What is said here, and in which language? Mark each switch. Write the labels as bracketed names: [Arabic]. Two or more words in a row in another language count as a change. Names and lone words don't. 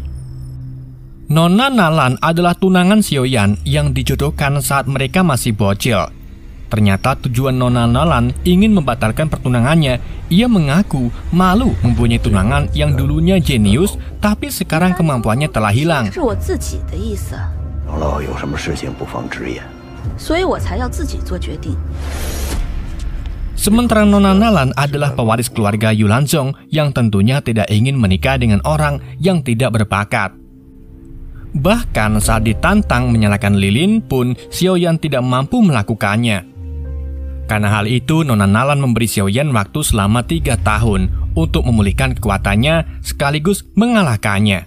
[Indonesian] Nona Nalan adalah tunangan Xiao Yan yang dijodohkan saat mereka masih bocil. Ternyata tujuan Nona Nalan ingin membatalkan pertunangannya. Ia mengaku malu mempunyai tunangan yang dulunya jenius, tapi sekarang kemampuannya telah hilang. [Chinese] 所以我才要自己做决定。 [Indonesian] Sementara Nona Nalan adalah pewaris keluarga Yulanzong yang tentunya tidak ingin menikah dengan orang yang tidak berbakat. Bahkan saat ditantang menyalakan lilin pun Xiaoyan tidak mampu melakukannya. Karena hal itu, Nona Nalan memberi Xiaoyan waktu selama 3 tahun untuk memulihkan kekuatannya sekaligus mengalahkannya.